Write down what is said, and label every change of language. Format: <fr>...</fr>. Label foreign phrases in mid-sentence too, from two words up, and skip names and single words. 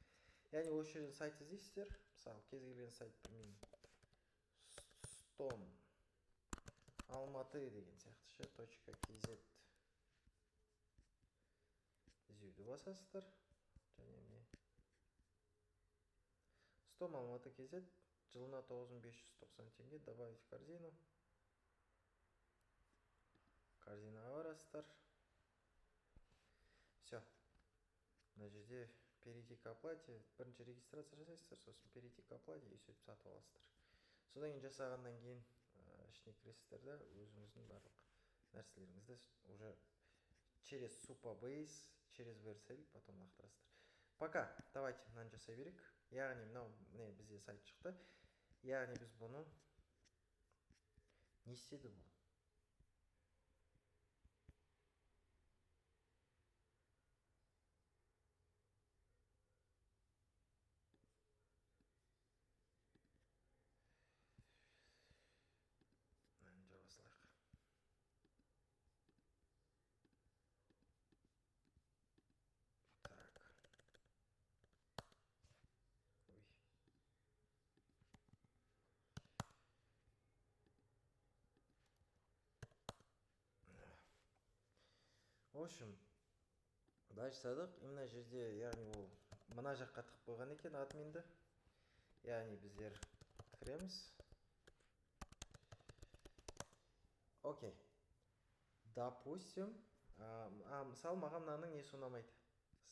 <kk>Яғни осы жерден сайт іздейсіздер. Мысалы, кез келген сайт, білмеймін, Stom Алматы деген сияқты ше, .kz іздеуді басасыздар. Және не? Stom Алматы KZ, жылына 9590 теңге,</kk> <ru>добавить в корзину.</ru> <kk>Корзинаға барасыздар.</kk> <ru>Все.</ru> <kk>Мына жерде</kk> <ru>перейти к оплате,</ru> <kk>бірінші регистрация жасайсыздар, сосын</kk> <ru>перейти к оплате и</ru> <kk>сөйтіп сатып аласыздар. Содан кейін жасағаннан кейін ішіне кіресіздер да өзіңіздің барлық нәрселеріңізді</kk> <ru>уже через Supabase, через Vercel потом</ru> <kk>лақтырасыздар.</kk> <ru>Пока, давайте</ru> <kk>мынаны жасай берейік. Яғни міне бізде сайт шықты. Яғни біз бұны не істеді бұл? Жабасылайық. Так.</kk> <ru>В общем, дальше садық.</ru> <kk>Именно жерде, яғни ол мына жаққа тықып қойған екен админді. Яғни біздер кіреміз. Окей. Допустим, мысалы маған мынаның несі ұнамайды.</kk>